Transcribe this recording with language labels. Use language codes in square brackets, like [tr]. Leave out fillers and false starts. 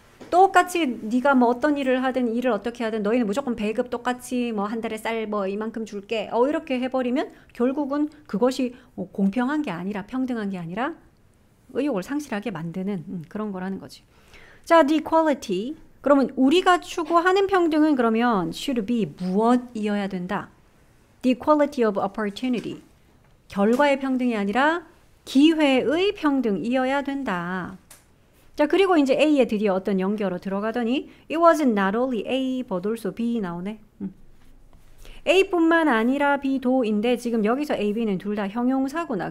[ko] 똑같이 네가 뭐 어떤 일을 하든 일을 어떻게 하든 너희는 무조건 배급 똑같이 뭐 한 달에 쌀 뭐 이만큼 줄게. 이렇게 해버리면 결국은 그것이 공평한 게 아니라 평등한 게 아니라 의욕을 상실하게 만드는 그런 거라는 거지. [en] 자, the equality. [ko] 그러면 우리가 추구하는 평등은 그러면 [en] should be [ko] 무엇이어야 된다? [en] The equality of opportunity. [ko] 결과의 평등이 아니라 기회의 평등이어야 된다. 자, 그리고 이제 A에 드디어 어떤 연결어 들어가더니 [en] it wasn't not only A but also B [ko] 나오네. A뿐만 아니라 B도인데 지금 여기서 A, B는 둘 다 형용사구나.